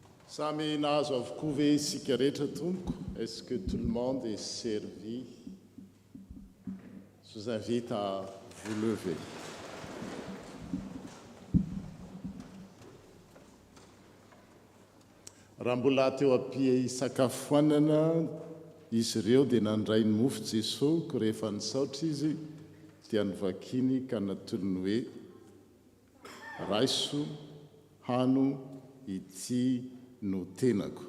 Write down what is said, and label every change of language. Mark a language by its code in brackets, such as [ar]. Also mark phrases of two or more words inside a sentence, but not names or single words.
[mg] Samy nahazo avokoa ve isika rehetra tompoko? [fr] Est-ce que tout le monde est servi? Je vous invite à vous lever. [mg] Raha mbola teo ampia isakafoanana izy ireo dia nandray ny mofo Jesosy ko rehefa nisaotra izy dia nivakiny ka natolony hoe raiso hano ity no tenako.